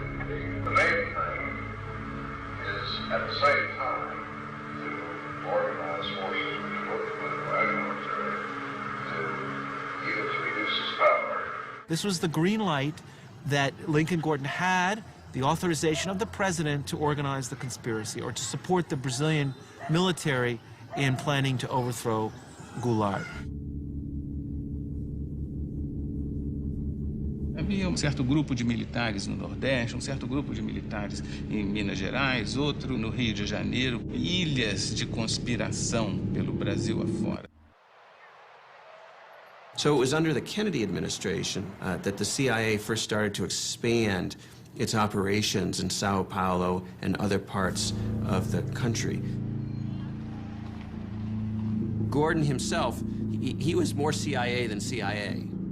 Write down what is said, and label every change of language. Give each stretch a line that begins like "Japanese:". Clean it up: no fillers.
English: The main thing is, at the same time, to organize forces which work with the Black military to use to reduce its power. This was the green light that Lincoln Gordon had, the authorization of the president to organize the conspiracy or to support the Brazilian military in planning to overthrow Goulart.
Portuguese: Havia certo grupo de militares no Nordeste, certo grupo de militares em Minas Gerais, outro no Rio de Janeiro, ilhas de conspiração pelo Brasil afora.
English: So it was under the Kennedy administration that the CIA first started to expand its operations in Sao Paulo and other parts of the country. Gordon himself, he was more CIA than CIA.